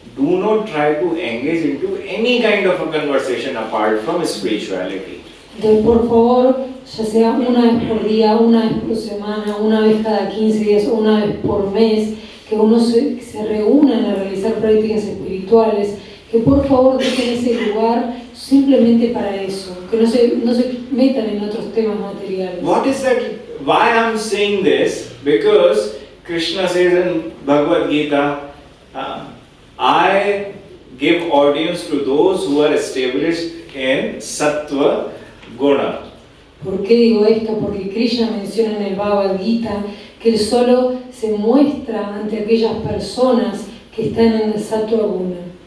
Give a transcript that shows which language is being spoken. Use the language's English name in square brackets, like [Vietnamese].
[English] Do not try to engage into any kind of a conversation apart from spirituality. [Spanish] Entonces, por favor, ya sea una vez por día, una vez por semana, una vez cada 15 días o una vez por mes, que uno se reúnan a realizar prácticas espirituales, que por favor dejen ese lugar simplemente para eso, que no se metan en otros temas materiales. [English] What is that? Why I'm saying this? Because Krishna says in Bhagavad Gita, I give audience to those who are established in Sattva Guna. [Spanish] ¿Por qué digo esto? Porque Krishna menciona en el Bhagavad Gita que él solo se muestra ante aquellas personas que están en el Sattva Guna.